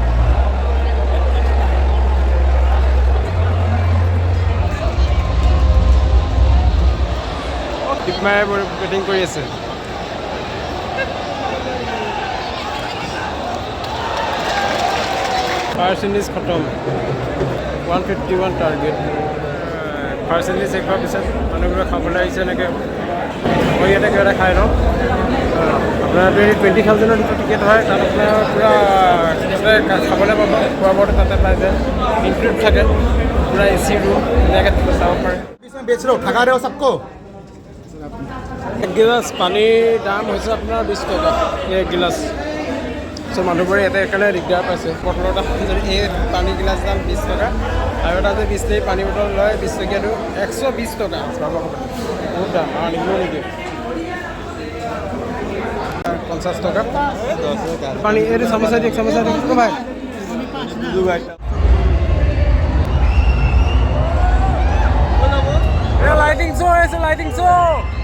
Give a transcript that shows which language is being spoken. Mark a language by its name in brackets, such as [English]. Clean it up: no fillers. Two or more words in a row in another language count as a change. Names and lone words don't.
[Assamese] হিট মাৰি বেটিং কৰি আছে ফাৰ্ষ্ট ইনিংছ খতম 151 টাৰ্গেট ফাৰ্ষ্ট ইনিংছ শেষ হোৱাৰ পিছত মানুহবোৰে খাবলৈ আহিছে এনেকৈ মই ইয়াতে কিবা এটা খাই লওঁ আপোনাৰ 20,000ৰ যিটো টিকেট হয় তাত আপোনাৰ পূৰা খাবলৈ পাব খোৱা বোৱাটো তাতে পাই যায় ইনক্লুড থাকে পূৰা AC ৰুম ধুনীয়াকৈ চাব পাৰে [Hindi] बेच रहे हो ठगा रहे हो सबको [Assamese] এক গিলাচ পানীৰ দাম হৈছে আপোনাৰ 20 টকা এক গিলাচ চ' মানুহবোৰে ইয়াতে সেইকাৰণে দিগদাৰ পাইছে বটল এটা যদি এই পানী গিলাচ দাম 20 টকা আৰু এটা যে 20 লিটাৰ পানী বটল লয় 20 টকীয়াটো 120 টকা বহুত দাম আৰু নিদিলেও নিদিয়ে 50 টকা পানী এইটো চামোচা দিয়ক ভাই লাইটিং লাইটিং শ্ব' হৈ আছে, লাইটিং শ্ব'।